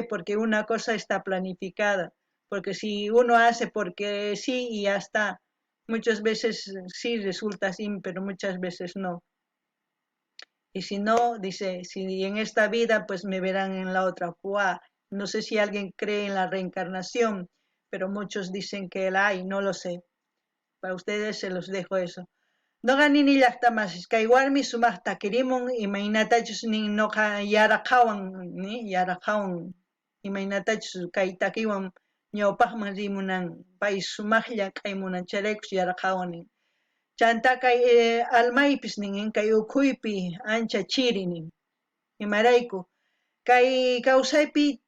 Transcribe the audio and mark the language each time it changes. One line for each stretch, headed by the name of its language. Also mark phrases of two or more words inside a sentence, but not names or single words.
Spanish: Porque una cosa está planificada. Porque si uno hace porque sí y ya está, muchas veces sí resulta así, pero muchas veces no. Y si no, dice, si en esta vida, pues me verán en la otra. ¡Fua! No sé si alguien cree en la reencarnación, pero muchos dicen que la hay, no lo sé. Para ustedes se los dejo eso.
Quechua: Noqani llaqtamas kay warmi sumaqta kirimun imaynatachus nin noqa yaraqawan imaynatachus kay takiwan ñawpaqman rimunan pay sumaqlla k'aymunan chayraykus yaraqawan nin chanta kay almaypis nin kay ukhuypi ancha chiri nin imarayku kay kawsaypi